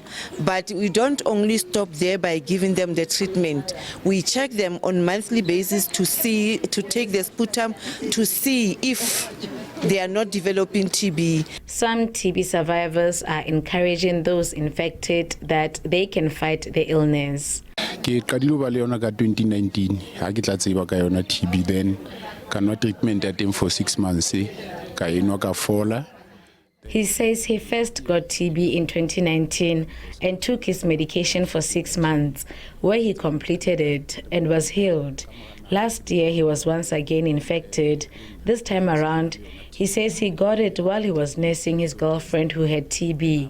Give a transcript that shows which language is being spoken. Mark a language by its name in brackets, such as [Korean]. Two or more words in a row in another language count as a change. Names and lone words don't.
[English] But we don't only stop there by giving them the treatment. We check them on monthly basis to take the sputum to see if they are not developing TB. Some TB survivors are encouraging those infected that they can fight the illness. [Southern Sotho] Ke qadile ba le yona ka 2019 ha ke tla tseba ka yona TB, then ka nwa treatment ya teng [English] for 6 months [Southern Sotho] ka enwa ka fola. [English] He says he first got TB in 2019 and took his medication for 6 months, where he completed it and was healed. Last year, he was once again infected. This time around, he says he got it while he was nursing his girlfriend who had TB.